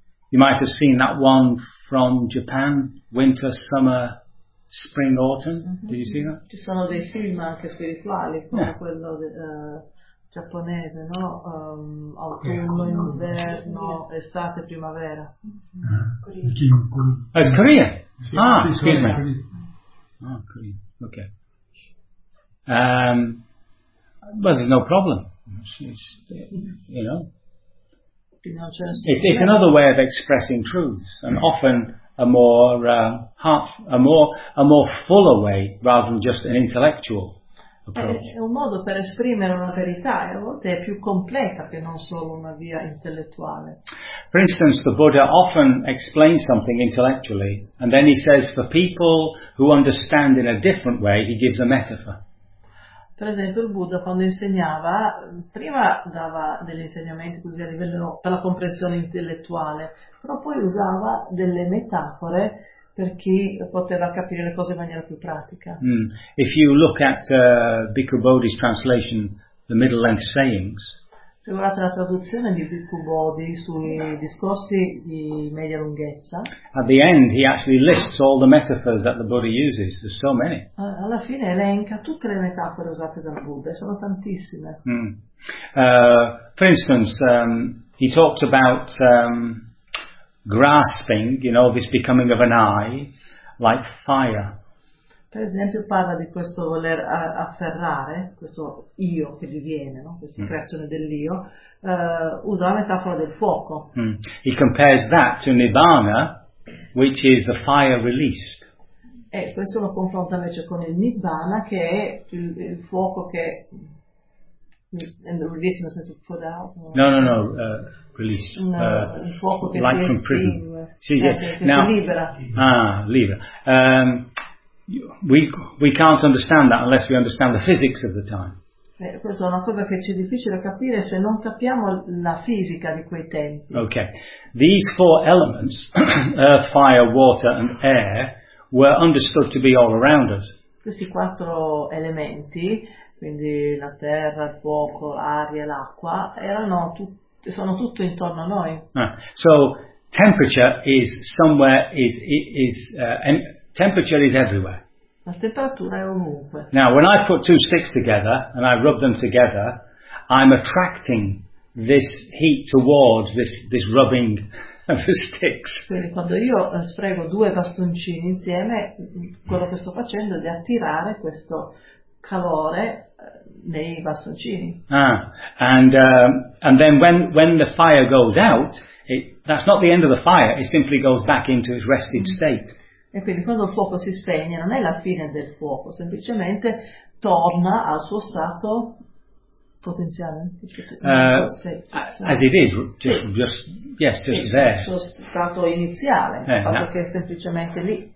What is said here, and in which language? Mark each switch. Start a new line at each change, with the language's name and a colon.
English: You might have seen that one from Japan, Winter, Summer, Spring, Autumn. Mm-hmm. Did you see that?
Italian: Ci sono dei film anche spirituali, come
English: yeah.
Italian: quello giapponese, no? Autunno, inverno, estate, primavera.
English: Korea. Oh, it's Korea. Yeah. Ah, excuse me. Ah, Korea. Okay. Well, there's no problem. It's another way of expressing truths, and often a more fuller way, rather than just an intellectual approach.
Italian: È un modo per esprimere una verità, a volte è più completa che non solo una via intellettuale.
English: For instance, the Buddha often explains something intellectually, and then he says, for people who understand in a different way, he gives a metaphor.
Italian: Per esempio, il Buddha quando insegnava, prima dava degli insegnamenti così a livello per la comprensione intellettuale, però poi usava delle metafore per chi poteva capire le cose in maniera più pratica. Mm.
English: If you look at Bhikkhu Bodhi's translation, the Middle Length Sayings.
Italian: Se guardate la traduzione di Bhikkhu Bodhi sui discorsi di media lunghezza.
English: At the end he actually lists all the metaphors that the Buddha uses. There's so many.
Italian: Alla fine elenca tutte le metafore usate dal Buddha, sono tantissime. Mm.
English: For instance, he talks about grasping, you know, this becoming of an eye, like fire.
Italian: Per esempio parla di questo voler afferrare, questo io che diviene, no? Questa creazione dell'io, usa la metafora del fuoco. Mm.
English: He compares that to Nibbana, which is the fire released.
Italian: E questo lo confronta invece con il Nibbana, che è il fuoco che...
English: Release in the sense of put out? Released. No,
Italian: il fuoco che
English: like
Italian: si
English: from prison.
Italian: Si libera.
English: We can't understand that unless we understand the physics of the time.
Italian: Questa è una cosa che ci è difficile capire se non capiamo la fisica di quei tempi.
English: Okay. These four elements, earth, fire, water and air, were understood to be all around us.
Italian: Questi quattro elementi, quindi la terra, il fuoco, l'aria e l'acqua, sono tutto intorno a noi.
English: Temperature is everywhere.
Italian: La temperatura è ovunque.
English: Now, when I put two sticks together and I rub them together, I'm attracting this heat towards this rubbing of the sticks.
Italian: Quindi quando io sfrego due bastoncini insieme, quello che sto facendo è di attirare questo calore nei bastoncini.
English: Ah, and then when the fire goes out, that's not the end of the fire, it simply goes back into its rested state.
Italian: E quindi quando il fuoco si spegne non è la fine del fuoco, semplicemente torna al suo stato potenziale.
English: Just there.
Italian: Il suo stato iniziale, che è semplicemente lì.